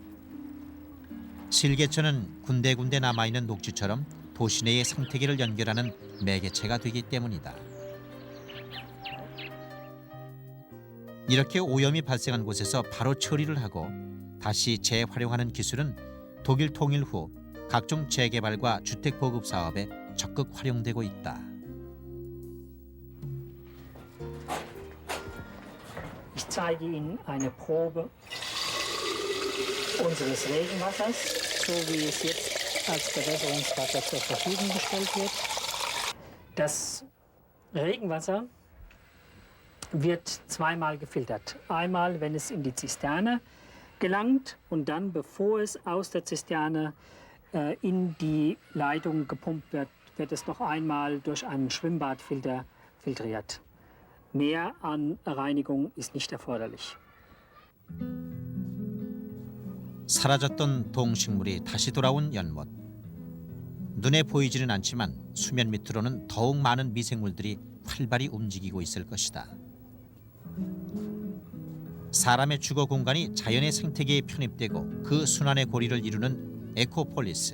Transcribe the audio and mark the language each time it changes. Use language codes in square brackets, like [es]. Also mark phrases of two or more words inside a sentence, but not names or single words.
[ko] 실개천은 군데군데 남아있는 녹지처럼 도시 내의 생태계를 연결하는 매개체가 되기 때문이다. 이렇게 오염이 발생한 곳에서 바로 처리를 하고 다시 재활용하는 기술은 독일 통일 후 각종 재개발과 주택 보급 사업에 적극 활용되고 있다. [de] Ich zeige Ihnen eine Probe unseres Regenwassers, so wie es jetzt als Bewässerungswasser zur Verfügung gestellt wird. Das Regenwasser wird 2-mal gefiltert. Einmal, wenn es in die Zisterne gelangt und dann, bevor es aus der Zisterne in die Leitung gepumpt wird, wird es noch einmal durch einen Schwimmbadfilter filtriert. Mehr an Reinigung ist nicht erforderlich. [ko] 사라졌던 동식물이 다시 돌아온 연못. 눈에 보이지는 않지만 수면 밑으로는 더욱 많은 미생물들이 활발히 움직이고 있을 것이다. 사람의 주거 공간이 자연의 생태계에 편입되고 그 순환의 고리를 이루는 에코폴리스.